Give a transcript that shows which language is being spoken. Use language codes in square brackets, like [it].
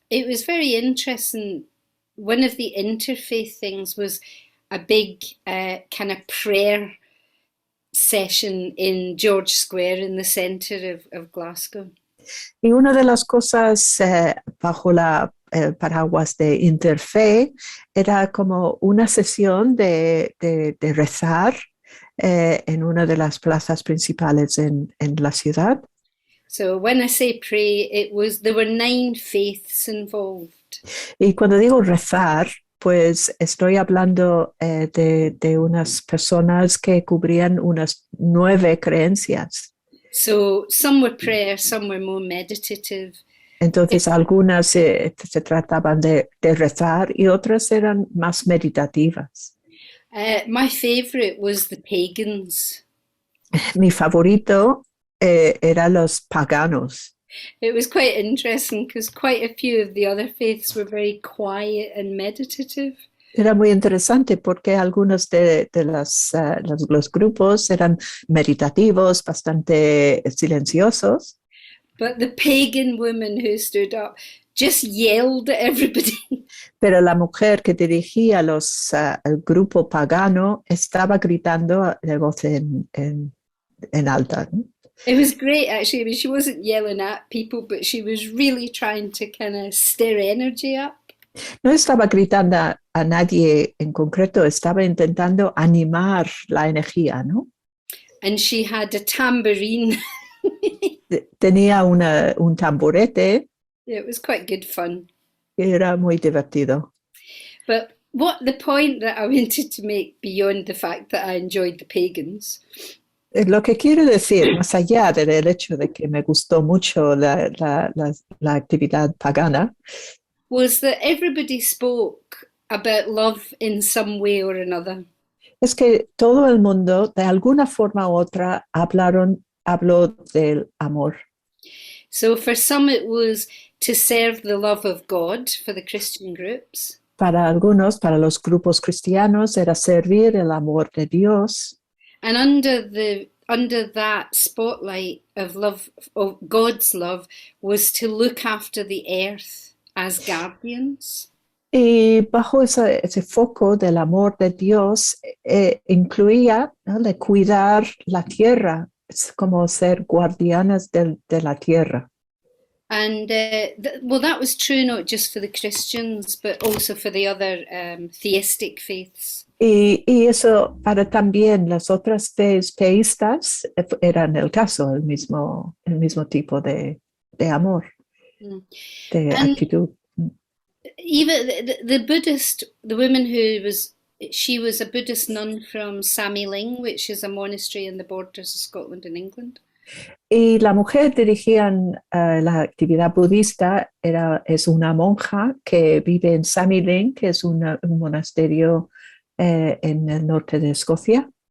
[en] it was very interesting. One of the interfaith things was a big kind of prayer session in George Square in the centre of Glasgow. [es] Y una de las cosas bajo la paraguas de Interfe era como una sesión de rezar en una de las plazas principales en la ciudad. [en] So when I say pray, there were 9 faiths involved. [es] Y cuando digo rezar, pues estoy hablando de unas personas que cubrían unas 9 creencias. [en] So some were prayer, some were more meditative. [es] Entonces algunas se trataban de rezar y otras eran más meditativas. [en] My favorite was the pagans. [es] Mi favorito eran los paganos. [en] It was quite interesting because quite a few of the other faiths were very quiet and meditative. [es] Era muy interesante porque algunos de los grupos eran meditativos, bastante silenciosos. [en] But the pagan woman who stood up just yelled at everybody. [es] Pero la mujer que dirigía el grupo pagano estaba gritando de voz en alta, ¿no? [en] It was great, actually. I mean, she wasn't yelling at people, but she was really trying to kind of stir energy up. [es] No estaba gritando a nadie en concreto, estaba intentando animar la energía, ¿no? [en] And she had a tambourine. [es] Tenía un tamborete. [en] It was quite good fun. [es] Era muy divertido. [en] But the point that I wanted to make beyond the fact that I enjoyed the pagans. [es] Lo que quiero decir, más allá del hecho de que me gustó mucho la actividad pagana, [en] was that everybody spoke about love in some way or another. [es] es que todo el mundo, de alguna forma u otra, habló del amor. [en] So for some it was to serve the love of God for the Christian groups. [es] Para algunos, para los grupos cristianos, era servir el amor de Dios. [en] And under that spotlight of love, of God's love, was to look after the earth as guardians. [es] Y bajo ese foco del amor de Dios incluía, ¿no?, de cuidar la tierra, es como ser guardianas de la tierra. [en] And that was true not just for the Christians, but also for the other theistic faiths. [es] Y eso para también las otras teístas eran el caso, el mismo tipo de amor, de actitud. [en] Even the Buddhist, the woman she was a Buddhist nun from Samiling, which is a monastery in the borders of Scotland and England. [es] Y la mujer dirigían la actividad budista, es una monja que vive en Samiling, que es un monasterio en el norte de Escocia.